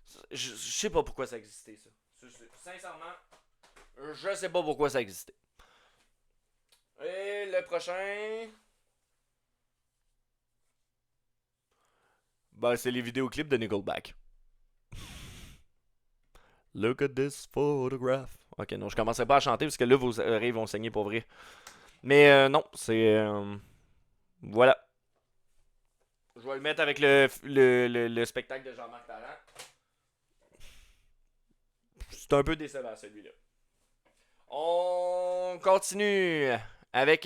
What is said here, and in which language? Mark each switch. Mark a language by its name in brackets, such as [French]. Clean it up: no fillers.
[French] Je sais pas pourquoi ça existait, ça. Sincèrement, je sais pas pourquoi ça existait. Et le prochain... Ben, c'est les vidéoclips de Nickelback. [English] Look at this photograph. [French] Ok, non, je commençais pas à chanter parce que là, vos oreilles vont saigner pour vrai. Mais non, c'est... voilà. Je vais le mettre avec le spectacle de Jean-Marc Parent. C'est un peu décevant, celui-là. On continue avec...